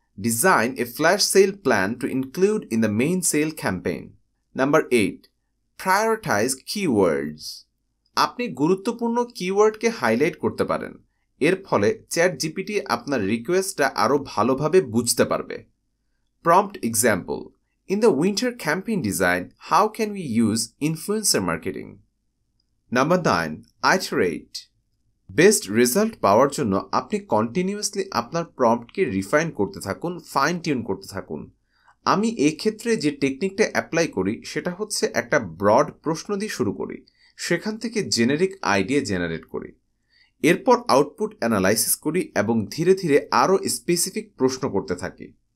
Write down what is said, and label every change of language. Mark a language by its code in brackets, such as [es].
[en] Design a flash sale plan to include in the main sale campaign. Number 8. Prioritize keywords. [bn] আপনি গুরুত্বপূর্ণ কিওয়ার্ডকে highlight করতে পারেন। এর ফলে চ্যাটজিপিটি আপনার রিকোয়েস্টটা আরও ভালোভাবে বুঝতে পারবে। [en] Prompt example. In the winter campaign design, how can we use influencer marketing? Number 9. Iterate. [bn] Best result পাওয়ার জন্য আপনি কন্টিনিউয়াসলি আপনার প্রম্পটকে রিফাইন করতে থাকুন, ফাইন টিউন করতে থাকুন। আমি এক্ষেত্রে যে টেকনিকটা অ্যাপ্লাই করি সেটা হচ্ছে একটা ব্রড প্রশ্ন দিয়ে শুরু করি, সেখান থেকে জেনারিক আইডিয়া জেনারেট করি, এরপর আউটপুট অ্যানালাইসিস করি এবং ধীরে ধীরে আরও স্পেসিফিক প্রশ্ন করতে থাকি।